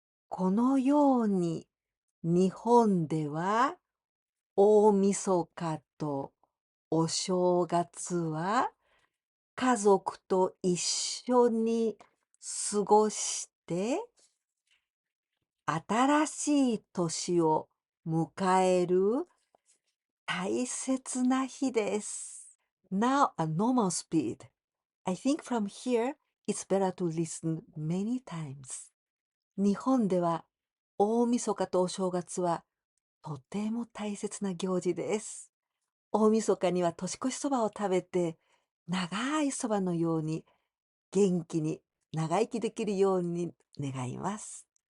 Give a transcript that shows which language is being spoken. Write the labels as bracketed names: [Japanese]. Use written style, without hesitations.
[Japanese] このように日本では大晦日とお正月は家族と一緒に過ごして新しい年を迎える大切な日です。 [English] Now a normal speed. I think from here it's better to listen many times. [Japanese] 日本では大晦日とお正月はとても大切な行事です。大晦日には年越しそばを食べて、長いそばのように元気に長生きできるように願います。